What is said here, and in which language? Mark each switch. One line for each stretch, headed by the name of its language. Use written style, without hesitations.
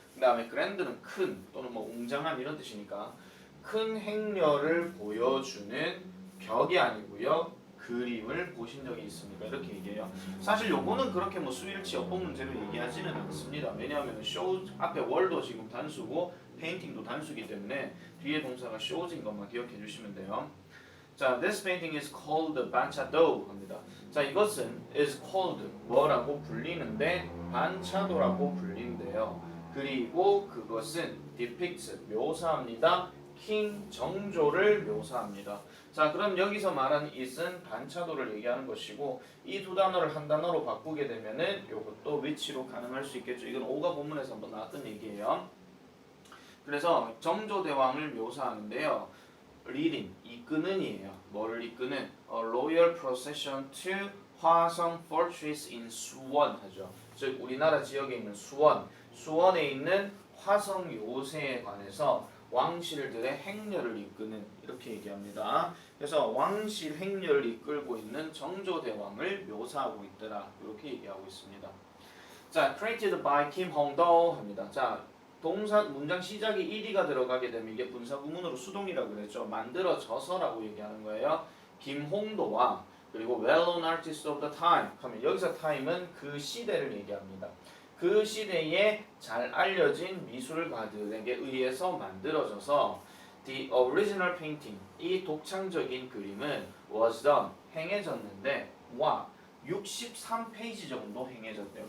Korean: 그다음에 grand는 큰 또는 뭐 웅장한 이런 뜻이니까 큰 행렬을 보여주는 벽이 아니고요. 그림을 보신 적이 있습니까? 이렇게 얘기해요. 사실 요거는 그렇게 뭐 수일치 어법 문제로 얘기하지는 않습니다. 왜냐하면 show 앞에 wall도 지금 단수고 painting도 단수기 때문에 뒤에 동사가 shows인 것만 기억해 주시면 돼요.
English: 자, this painting is called 반차도
Korean: 합니다. 자, 이것은 is called 뭐라고 불리는데 반차도라고 불리는데요. 그리고 그것은 depicts 묘사합니다. king 정조를 묘사합니다. 자, 그럼 여기서 말하는 it은 반차도를 얘기하는 것이고 이 두 단어를 한 단어로 바꾸게 되면은 이것도 which로 가능할 수 있겠죠. 이건 5가 본문에서 한번 나왔던 얘기예요. 그래서 정조대왕을 묘사하는데요. leading 이끄는이에요. 뭐를 이끄는?
English: A royal procession to 화성 fortress in 수원
Korean: 하죠. 즉 우리나라 지역에 있는 수원에 있는 화성 요새에 관해서 왕실들의 행렬을 이끄는 이렇게 얘기합니다. 그래서 왕실 행렬을 이끌고 있는 정조대왕을 묘사하고 있더라. 이렇게 얘기하고 있습니다.
English: 자, created by Kim Hong-do
Korean: 합니다. 자, 동사 문장 시작이 1이가 들어가게 되면 이게 분사 구문으로 수동이라고 그랬죠. 만들어져서라고 얘기하는 거예요. 김홍도와 그리고
English: well-known artist of the time
Korean: 하면 여기서 time은 그 시대를 얘기합니다. 그 시대에 잘 알려진 미술가들에게 의해서 만들어져서
English: the original painting
Korean: 이 독창적인 그림은
English: was done
Korean: 행해졌는데 와 63페이지 정도 행해졌대요.